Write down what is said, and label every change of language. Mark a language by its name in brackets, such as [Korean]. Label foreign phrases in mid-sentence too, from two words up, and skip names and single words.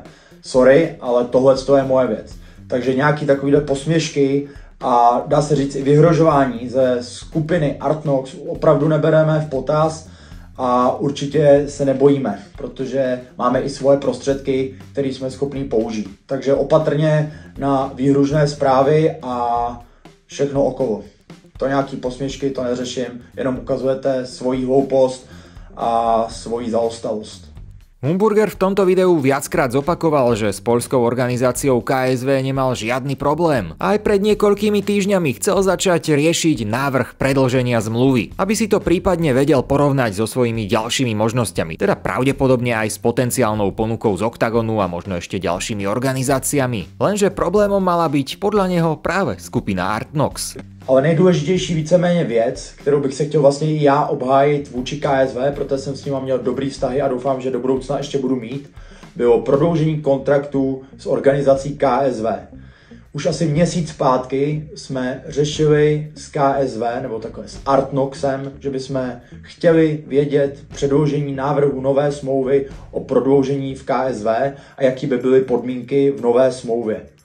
[Czech] Sorry, ale tohle je moje věc. Takže nějaký takovýhle posměšky a dá se říct i vyhrožování ze skupiny Artnox opravdu nebereme v potaz a určitě se nebojíme, protože máme i svoje prostředky, které jsme schopni použít. Takže opatrně na výhružné zprávy a všechno okolo. To nějaký posměšky, to neřeším, jenom ukazujete svoji hloupost a svoji zaostalost. [Slovak] Humburger v tomto videu viackrát zopakoval, že s poľskou organizáciou KSV nemal žiadny problém. Aj pred niekoľkými týždňami chcel začať riešiť návrh predĺženia zmluvy, aby si to prípadne vedel porovnať so svojimi ďalšími možnosťami, teda pravdepodobne aj s potenciálnou ponukou z Octagonu a možno ešte ďalšími organizáciami. Lenže problémom mala byť podľa neho práve skupina Artnox. [Czech] Ale nejdůležitější víceméně věc, kterou bych se chtěl vlastně i já obhájit vůči KSV, protože jsem s nima měl dobrý vztahy a doufám, že do budoucna ještě budu mít, bylo prodloužení kontraktu s organizací KSV. Už asi měsíc zpátky jsme řešili s KSV, nebo takhle s Artnoxem, že bychom chtěli vědět předložení návrhu nové smlouvy o prodloužení v KSV a jaký by byly podmínky v nové smlouvě.